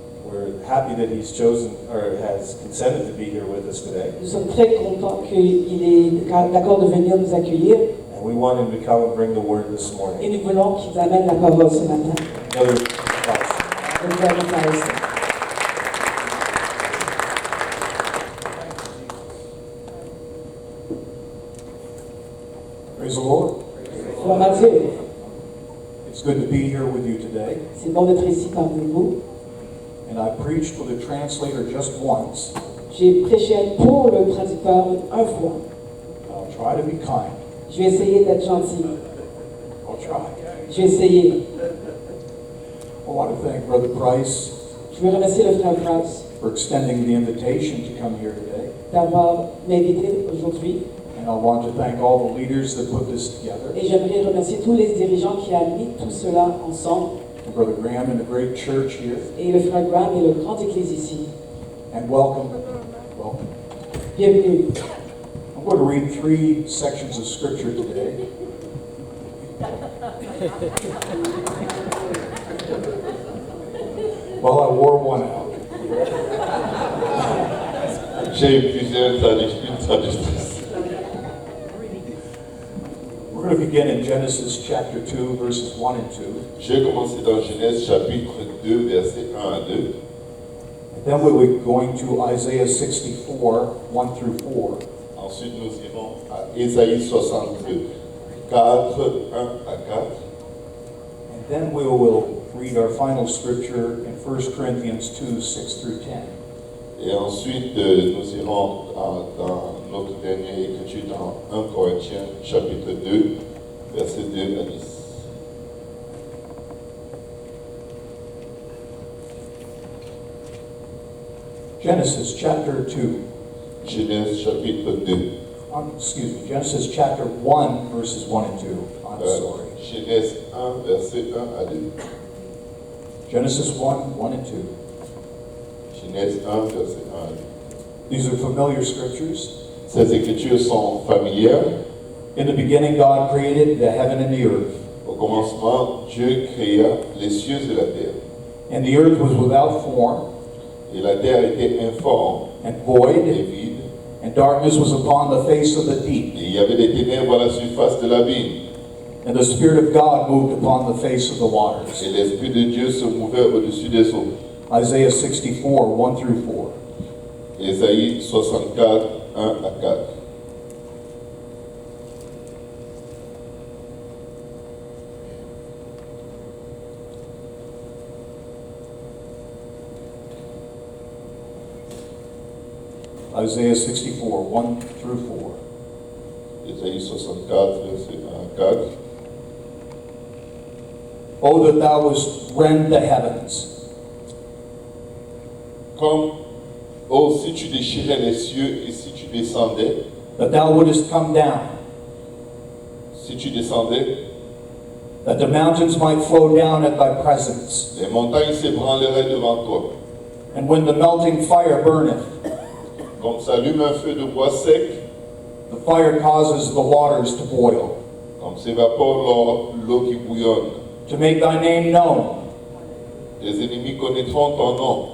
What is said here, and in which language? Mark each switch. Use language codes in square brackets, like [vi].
[en] We're happy that he's chosen or has consented to be here with us today, [fr] Nous sommes très contents qu'il est d'accord de venir nous accueillir [en] and we want him to come and bring the word this [fr] et [en] morning. [fr] nous voulons qu'il amène la parole ce matin. [en] Another applause. [fr] Donc, Reverend Harrison. [en] Praise the Lord. [fr] Gloire à Dieu. [en] It's good to be here with you today, [fr] C'est bon d'être ici parmi vous. [en] and I preached for the translator just once. [fr] J'ai prêché pour le traducteur une fois. [en] I'll try to be kind. [fr] Je vais essayer d'être gentil. [en] I'll try. [fr] Je vais essayer. [en] I want to thank Brother Price [fr] Je veux remercier le frère Price [en] for extending the invitation to come here today. [fr] d'avoir m'invité aujourd'hui. [en] And I want to thank all the leaders that put this together. [fr] Et j'aimerais remercier tous les dirigeants qui ont mis tout cela ensemble. [en] And Brother Graham and the great church here. [fr] Et le frère Graham et le grand église ici. [en] And welcome. Welcome. [fr] Bienvenue. [en] I'm going to read 3 sections of scripture today. Well, I wore one out. [fr] J'ai plusieurs traductrices. [en] We're going to begin in Genesis chapter 2, verses 1 and 2. [fr] Je vais commencer dans Genèse chapitre 2, versets 1 à 2. [en] Then we will be going to Isaiah 64, 1 through 4. [fr] Ensuite, nous irons à Ésaïe 62, 4, 1 à 4. [en] And then we will read our final scripture in 1 Corinthians 2, 6 through 10. [fr] Et ensuite, nous irons dans notre dernière écriture dans 1 Corinthiens chapitre 2, versets 2 à 10. [en] Genesis chapter 2. [fr] Genèse chapitre 2. [en] Excuse me, Genesis chapter 1, verses 1 and 2. I'm sorry. [fr] Genèse 1, verset 1 à 2. [en] Genesis 1, 1 and 2. [fr] Genèse 1, verset 1 à 2. [en] These are familiar scriptures. [fr] Ces écritures sont familières. [en] In the beginning, God created the heaven and the earth. [fr] Au commencement, Dieu créa les cieux et la terre. [en] And the earth was without form [fr] Et la terre était informe [en] and [fr] et [en] void, [fr] vide. [en] and darkness was upon the face of the deep. [fr] Et il y avait des ténèbres à la surface de l'abîme. [en] And the Spirit of God moved upon the face of the waters. [fr] Et l'Esprit de Dieu se mouvait au-dessus des eaux. [en] Isaiah 64, 1 through 4. [fr] Ésaïe 64, 1 à 4. [en] Isaiah 64, 1 through 4. [fr] Ésaïe 64, verset 1 à 4. [en] Oh, that thou wouldst rend the heavens, [fr] Comme, oh, si tu déchirais les cieux et si tu descendais, [en] that thou wouldest come down, [fr] si tu descendais, [en] that the mountains might flow down at thy presence. [fr] les montagnes s'ébranleraient devant toi. [en] And when the melting fire burneth, [fr] Comme s'allume un feu de bois sec, [en] the fire causes the waters to boil. [fr] comme s'évapore l'eau qui bouillonne. [en] To make thy name known [fr] Les ennemis connaîtront ton nom.